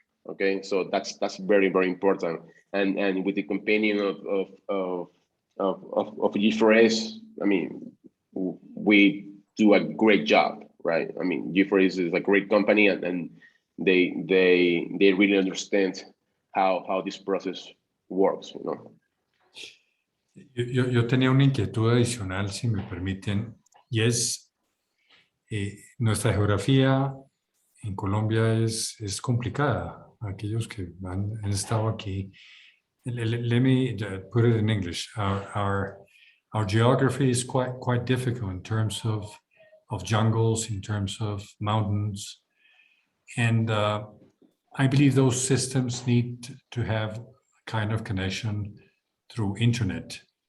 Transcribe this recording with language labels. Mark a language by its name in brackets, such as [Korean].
[English] Okay, so that's very, very important. And with the companion of G4S, I mean, we do a great job, right? I mean, G4S is a great company, and they really understand how this process works, you know. [Spanish] Yo tenía una inquietud adicional, si me permiten, y es nuestra geografía en Colombia es complicada. Aquellos que han estado aquí, [English] let me put it in English. Our geography is quite difficult in terms of jungles, in terms of mountains, and I believe those systems need to have a kind of connection through internet.